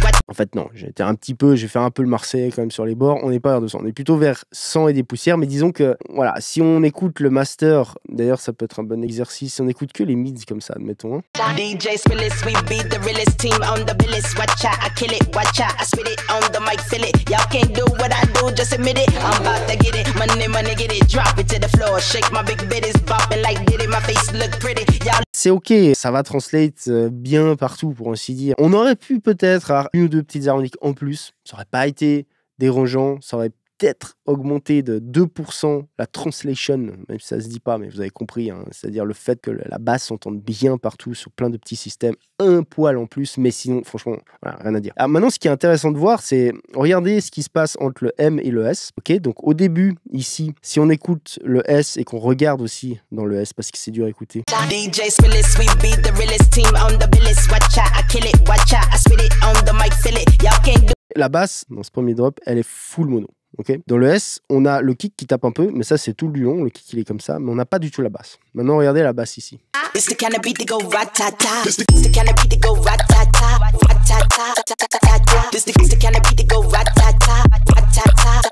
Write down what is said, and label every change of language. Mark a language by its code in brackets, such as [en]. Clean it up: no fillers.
[fr] En fait, non, j'ai fait un peu le Marseillais quand même sur les bords. On n'est pas vers 200, on est plutôt vers 100 et des poussières. Mais disons que voilà, si on écoute le master, d'ailleurs, ça peut être un bon exercice. Si on écoute que les mids comme ça, admettons. Hein. [en] DJ Spillis, we beat the realest team on the billis. Watch out, I kill it, watch out, I spit it on the mic, feel it. Y'all can't do what I do, just admit it. I'm about to get it, money, get it, drop it to the floor, shake my big bitties, bopping like did it, my face look pretty. [fr] C'est ok, ça va translate bien partout pour ainsi dire. On aurait pu peut-être avoir une ou deux petites harmoniques en plus, ça aurait pas été dérangeant, ça aurait peut-être augmenter de 2% la translation, même si ça se dit pas, mais vous avez compris, hein, c'est-à-dire le fait que la basse s'entende bien partout sur plein de petits systèmes, un poil en plus, mais sinon, franchement, voilà, rien à dire. Alors maintenant, ce qui est intéressant de voir, c'est regardez ce qui se passe entre le M et le S. Ok, donc au début, ici, si on écoute le S et qu'on regarde aussi dans le S, parce que c'est dur à écouter. [en] DJ Spillis, we be the realest team on the billis. Watch out, I kill it, watch out, I spit it on the mic, feel it. Y'all can't do. [fr] La basse, dans ce premier drop, elle est full mono. Okay. Dans le S, on a le kick qui tape un peu, mais ça c'est tout le long, le kick il est comme ça, mais on n'a pas du tout la basse. Maintenant regardez la basse ici. [en] It's the kind of beat that go rat-ta-ta. It's the kind of beat that go rat-ta-ta. Rat-ta-ta. It's the kind of beat that go rat-ta-ta.